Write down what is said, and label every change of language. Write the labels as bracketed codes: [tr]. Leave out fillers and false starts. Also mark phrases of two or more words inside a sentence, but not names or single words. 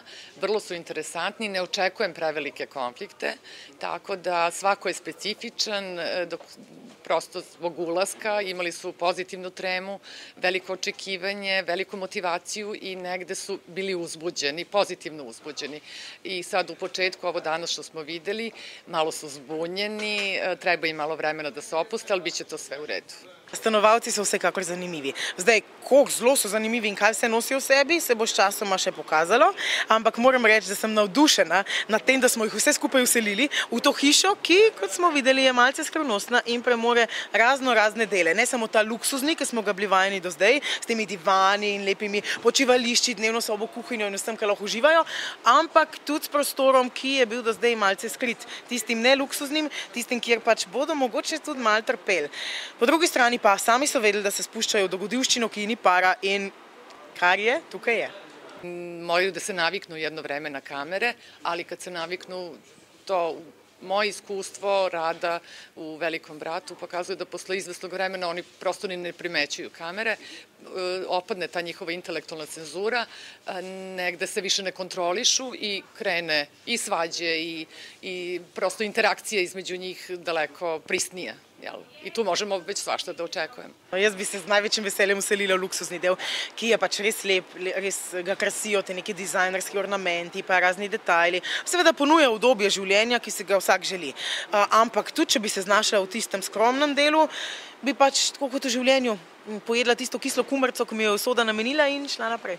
[sr] Vrlo su interesantni, ne očekujem prevelike konflikte, tako da svako je specifičan, prosto zbog ulaska imali su pozitivnu tremu, veliko očekivanje, veliku motivaciju i negde su bili uzbuđeni, pozitivno uzbuđeni. I sad u početku, ovo danas što smo videli, malo su zbunjeni, treba im malo vremena da se opuste, ali bit će to sve u redu. [sl] Stanovalci so vsekakor zanimivi. Zdaj, koliko zelo so zanimivi in kaj vse nosijo v sebi, se bo s časoma še pokazalo, ampak moram reči, da sem navdušena nad tem, da smo jih vse skupaj vselili v to hišo, ki, kot smo videli, je malce skrivnostna in premore razne dele. Ne samo ta luksuzni, ki smo ga bili vajeni do zdaj, s temi divani in lepimi počivališči, dnevno sobo, kuhinjo in vsem, kar lahko uživajo, ampak tudi s prostorom, ki je bil do zdaj malce skrit. Tistim neluksuznim, tistim, kjer pač bodo mogoče tudi malo trpeli. Po drugi strani pa sami so vedeli, da se spuščajo v dogodivščino, ki ni para in kar je, tukaj je. [sr] Moraju da se naviknu jedno vreme na kamere, ali kad se naviknu, to moje iskustvo rada u Velikom bratu pokazuje da posle izvesnog vremena oni prosto ni ne primećuju kamere, opadne ta njihova intelektualna cenzura, negde se više ne kontrolišu i krene i svađe i prosto interakcija između njih daleko prisnija. I tu možemo već svašta da očekujemo. [sl] Jaz bi se z največjim veseljem vselila v luksuzni del, ki je pač res lep, res ga krasijo te neki dizajnerski ornamenti, pa razni detajli. Seveda ponuja udobje življenja, ki se ga vsak želi. Ampak tudi, če bi se znašla v tistem skromnem delu, bi pač tako kot v življenju pojedla tisto kislo kumrco, ki mi je usoda namenila in šla naprej.